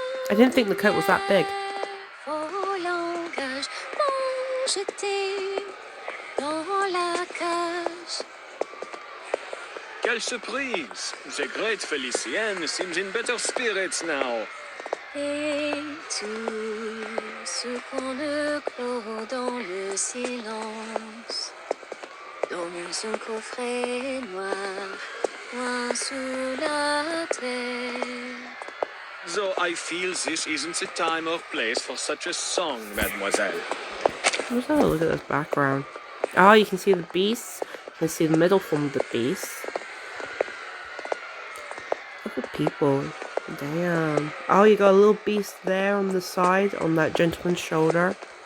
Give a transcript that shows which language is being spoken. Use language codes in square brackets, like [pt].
[en] I didn't think the coat was that big. [fr] Quelle surprise! [en] The great Felicienne seems in better spirits now. [fr] Et tout ce qu'on ne clôt dans le silence, dans un coffret noir, loin sous la terre. [en] Though I feel this isn't the time or place for such a song, mademoiselle. Let's have a look at this background. Oh, you can see the beasts. You can see the middle form of the beast. Look at people. Damn. Oh, you got a little beast there on the side, on that gentleman's shoulder.